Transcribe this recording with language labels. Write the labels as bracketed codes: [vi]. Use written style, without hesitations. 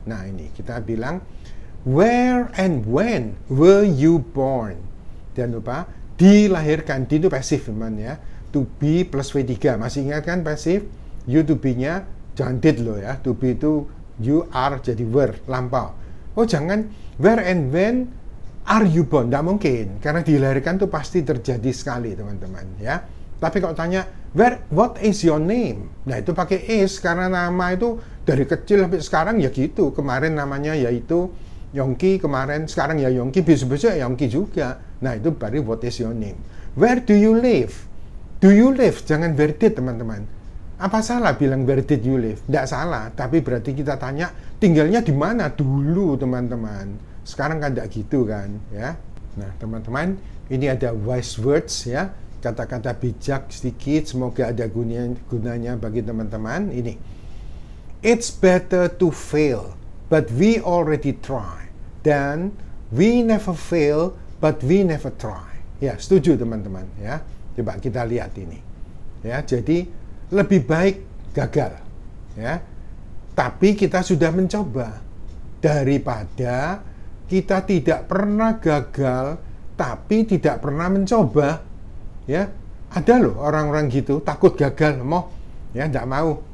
[id] Nah, ini kita bilang [en] where and when were you born? [id] Jangan lupa dilahirkan, di itu pasif teman, ya. [en] To be plus V3, [id] masih ingat kan pasif? [en] You to be-nya [id] jangan [en] did [id] loh, ya. [en] To be itu you are [id] jadi [en] were, [id] lampau. Oh jangan [en] where and when are you born? [id] Nggak mungkin, karena dilahirkan itu pasti terjadi sekali teman-teman, ya. Tapi kalau tanya, [en] what is your name? [id] Nah itu pakai is, karena nama itu dari kecil sampai sekarang ya gitu. Kemarin namanya yaitu Yongki, kemarin, sekarang ya Yongki, besok-besok ya Yongki juga. Nah itu baru [en] what is your name. Where do you live? Do you live? [id] Jangan [en] where did [id] teman-teman. Apa salah bilang [en] where did you live? [id] Tidak salah, tapi berarti kita tanya tinggalnya di mana dulu teman-teman. Sekarang kan tidak gitu kan, ya. Nah teman-teman, ini ada [en] wise words, [id] ya. Kata-kata bijak sedikit, semoga ada gunanya bagi teman-teman. Ini, [en] it's better to fail, but we already try, than we never fail, but we never try. [id] Ya, setuju teman-teman, ya. Coba kita lihat ini, ya. Jadi lebih baik gagal, ya. Tapi kita sudah mencoba daripada kita tidak pernah gagal, tapi tidak pernah mencoba. Ya, ada loh orang-orang gitu, takut gagal, ya tidak mau.